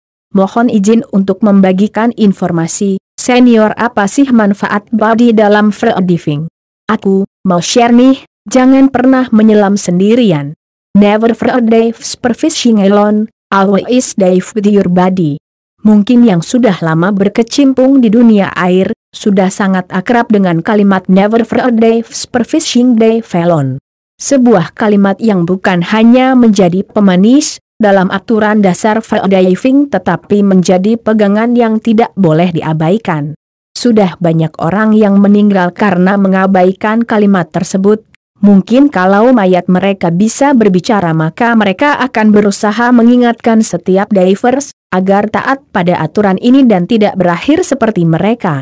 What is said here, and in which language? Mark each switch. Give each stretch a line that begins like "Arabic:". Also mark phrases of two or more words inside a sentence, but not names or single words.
Indonesian: mohon izin untuk membagikan informasi. Senior, apa sih manfaat body dalam freediving? Aku mau share nih, jangan pernah menyelam sendirian.
English: Never freedive superfishing alone, always dive with your body.
Indonesian: Mungkin yang sudah lama berkecimpung di dunia air, sudah sangat akrab dengan kalimat
English: never freedive superfishing dive alone.
Indonesian: Sebuah kalimat yang bukan hanya menjadi pemanis dalam aturan dasar freediving tetapi menjadi pegangan yang tidak boleh diabaikan. Sudah banyak orang yang meninggal karena mengabaikan kalimat tersebut. Mungkin kalau mayat mereka bisa berbicara maka mereka akan berusaha mengingatkan setiap divers agar taat pada aturan ini dan tidak berakhir seperti mereka.